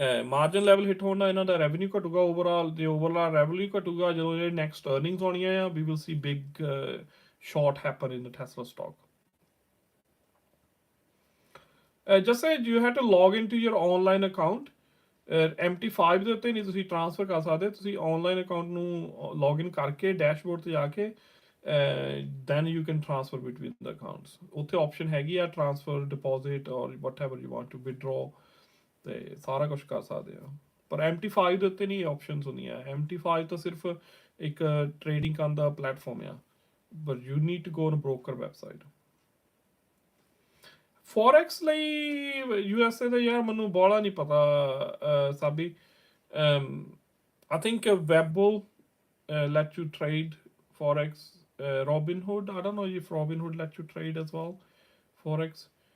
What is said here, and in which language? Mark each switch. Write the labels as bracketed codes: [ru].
[en] Margin level hit hona [pa] ਇਹਨਾਂ ਦਾ revenue ਘਟੂਗਾ, overall revenue ਘਟੂਗਾ, ਜਦੋਂ ਜਿਹੜੇ next earnings ਆਉਣੀਆਂ ਆ, [en] we will see big short happen in the Tesla stock. Just say you have to log into your online account. [pa] MT5 ਦੇ ਉੱਤੇ ਨਹੀਂ ਤੁਸੀਂ transfer ਕਰ ਸਕਦੇ, ਤੁਸੀਂ ਆਨਲਾਈਨ ਅਕਾਊਂਟ ਨੂੰ ਲੌਗਇਨ ਕਰਕੇ ਡੈਸ਼ਬੋਰਡ ਤੇ ਜਾ ਕੇ [en] then you can transfer between the accounts. [pa] ਉੱਥੇ ਆਪਸ਼ਨ ਹੈਗੀ ਆ ਟ੍ਰਾਂਸਫਰ, ਡਿਪੋਜ਼ਿਟ ਔਰ [en] whatever you want to withdraw, [pa] ਤੇ ਸਾਰਾ ਕੁਝ ਕਰ ਸਕਦੇ ਆ। ਪਰ MT5 ਦੇ ਉੱਤੇ ਨਹੀਂ ਆਪਸ਼ਨਸ ਹੁੰਦੀਆਂ। MT5 ਤਾਂ ਸਿਰਫ ਇੱਕ ਟ੍ਰੇਡਿੰਗ ਕਰਨ ਦਾ ਪਲੇਟਫਾਰਮ ਆ, [en] but you need to go on a broker website. [pa] Forex ਲਈ USA ਦਾ ਯਾਰ ਮੈਨੂੰ ਬਾਹਲਾ ਨਹੀਂ ਪਤਾ ਸਾਬੀ। [en] I think Webull let you trade Forex. Robinhood, I don't know if Robinhood let you trade as well Forex.